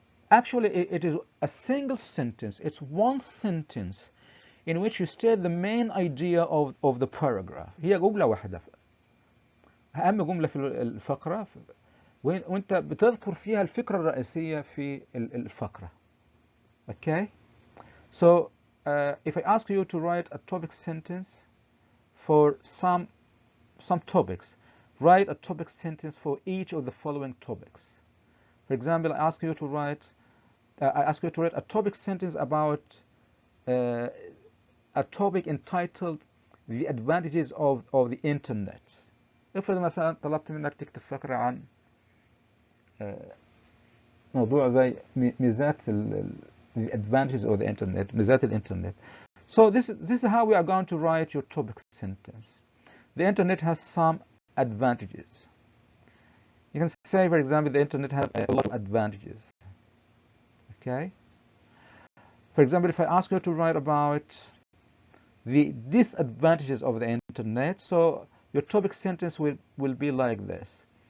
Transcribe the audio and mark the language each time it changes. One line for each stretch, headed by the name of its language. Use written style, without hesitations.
English: Actually, it is a single sentence. It's one sentence in which you state the main idea of the paragraph.
Arabic: هي جملة واحدة. أهم جملة في الفقرة وأنت بتذكر فيها الفكرة الرئيسية في الفقرة.
English: Okay? So, if I ask you to write a topic sentence for some topics, write a topic sentence for each of the following topics. For example, I ask you to write a topic sentence about a topic entitled the advantages of the internet.
Arabic: افرض مثلا طلبت منك تكتب فقرة عن موضوع زي ميزات
English: the advantages of the internet،
Arabic: ميزات الانترنت.
English: So this is how we are going to write your topic sentence. The internet has some advantages. You can say, for example, the internet has a lot of advantages. Okay? For example, if I ask you to write about the disadvantages of the internet, so your topic sentence will be like this.